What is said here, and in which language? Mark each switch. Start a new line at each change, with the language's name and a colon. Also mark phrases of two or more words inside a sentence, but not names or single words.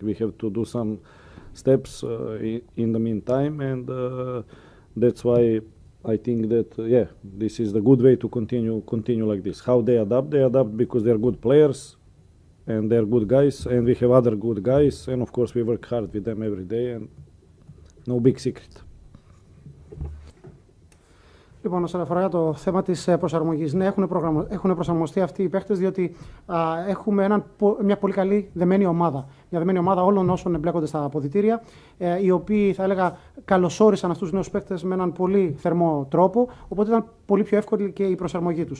English: We have to do some steps in the meantime, and that's why I think that this is the good way to continue like this. How they adapt because they are good players and they are good guys, and we have other good guys, and of course we work hard with them every day, and no big secret.
Greek: Λοιπόν, όσον αφορά το θέμα της προσαρμογής, ναι, έχουν προσαρμοστεί αυτοί οι παίχτες, διότι έχουμε μια πολύ καλή δεμένη ομάδα. Μια δεμένη ομάδα όλων όσων εμπλέκονται στα αποδυτήρια, οι οποίοι, θα έλεγα, καλωσόρισαν αυτούς τους νέους παίχτες με έναν πολύ θερμό τρόπο, οπότε ήταν πολύ πιο εύκολη και η προσαρμογή τους.